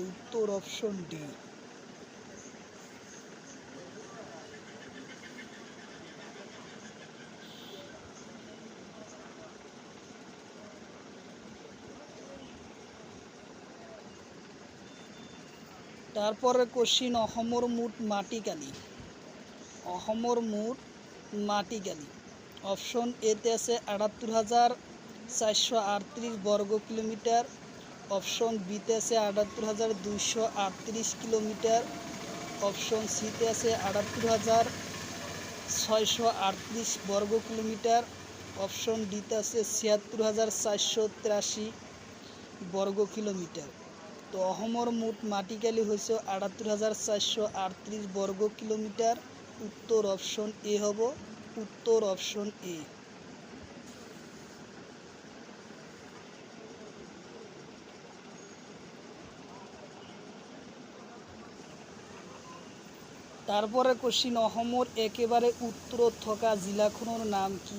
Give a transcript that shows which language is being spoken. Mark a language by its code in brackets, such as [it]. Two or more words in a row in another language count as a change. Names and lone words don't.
[as] উত্তৰ অপশ্যন ডি। তারপরে কোশ্চিন অসমৰ মুঠ মাটিকালি। অসমৰ মুঠ মাটিকালি। অপশ্যন এতে আছে ৭৮,৪৩৮ বর্গ কিলোমিটার, অপশ্যন বিতে আছে ৭৮,২৩৮ কিলোমিটার, অপশ্যন সিতে আছে ৭৮,৬৩৮ বর্গ কিলোমিটার, অপশ্যন ডিতে আছে ৭৬,৪৮৩ বর্গ কিলোমিটার। তো অসমৰ মুঠ মাটিকালি হৈছে ৭৮,৪৩৮ বর্গ কিলোমিটার। উত্তৰ অপশ্যন এ হ'ব। উত্তৰ অপশ্যন এ। তারপরে কোশ্চিন অসমৰ একেবাৰে উত্তৰত থকা জিলাখনৰ নাম কি?